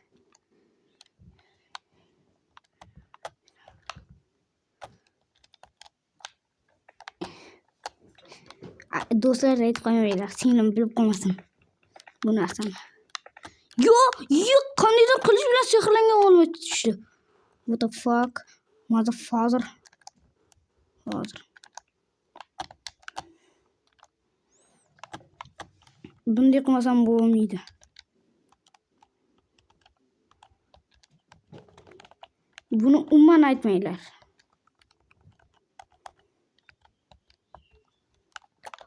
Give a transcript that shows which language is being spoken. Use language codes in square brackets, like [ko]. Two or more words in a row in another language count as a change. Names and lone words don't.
[uz] Do'stlar aytib qo'ymanglar, singlim bilib qolmasin bu narsani. Yo'q, qandaydir qilish bilan sehrlangan olma tushdi. [en] What the fuck? Motherfather. Hozir. [uz] Bunday qilmasam bo'lmaydi. Buni umuman aytmanglar.